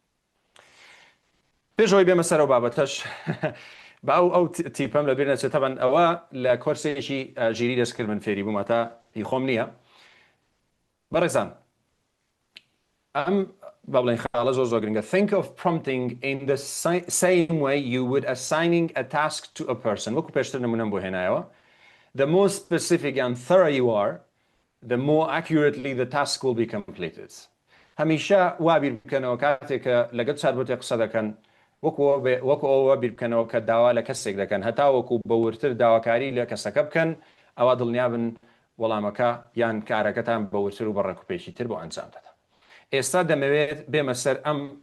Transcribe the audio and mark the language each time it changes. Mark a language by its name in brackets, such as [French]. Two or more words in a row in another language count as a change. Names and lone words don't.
[Central Kurdish] پێشەوەی بێمە سەر و بابەتەش با ئەو تیپەم لە بیر نەچێت تەبەن ئەوە لە کۆرسێکی ژیری دەستکرد من فێری بووم تا هی خۆم نییە بەڕێزان ئەم با بڵێن خاڵە زۆر گرنگە [English] think of prompting in the same way you would assigning a task to a person [Central Kurdish] وەکو پێشتر نمونەم بۆ هێنایەوە [English] the more specific and thorough you are the more accurately the task will be completed [Central Kurdish] هەمیشە وا بیر بکەنەوە کاتێک کە لەگەڵ چاتبۆتێک قسە دەکەن وەکو ئەوە بیر بکەنەوە کە داوا لە کەسێک دەکەن هەتا وەکو بەورتر داواکاری لە کەسەکە بکەن ئەوە دڵنیابن وەڵامەکە یان کارەکەتان بەورتر و بەڕێکوپێکی تر بۆ ئەنجام دەدەن ئێستا دەمەوێت بێمە سەر ئەم